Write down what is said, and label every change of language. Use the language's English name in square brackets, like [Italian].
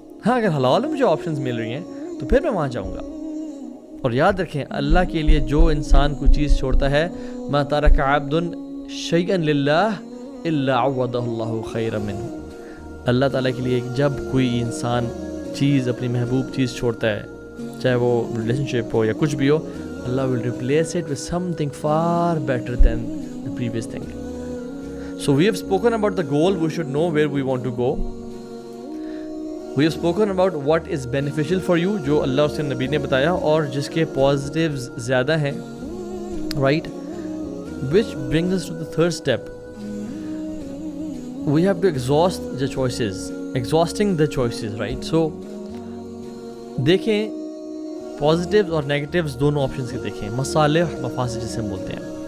[Urdu] ہاں اگر حلال میں مجھے آپشنز مل رہی ہیں تو پھر میں وہاں جاؤں گا. اور یاد رکھیں اللہ کے لیے جو انسان کوئی چیز چھوڑتا ہے [Arabic] ما ترک عبد شیئا للہ الا عوضہ اللہ خیرا منہ. [Urdu] اللہ تعالیٰ کے لیے جب کوئی انسان چیز اپنی محبوب چیز چھوڑتا ہے, چاہے وہ ریلیشن شپ ہو یا کچھ بھی ہو, اللہ [English] will replace it with something far better than the previous thing. So we have spoken about the goal, we should know where we want to go. We have spoken about what is beneficial for you, [Urdu] جو اللہ اور اس کے نبی نے بتایا اور جس کے positives زیادہ ہیں, right? [English] Which brings us to the third step. We have to exhaust the choices, exhausting the choices, right? [Urdu] So دیکھیں پازیٹیوز اور نیگیٹیوز دونوں آپشنس کے دیکھیں, مصالح مفاسد جسے ہم بولتے ہیں.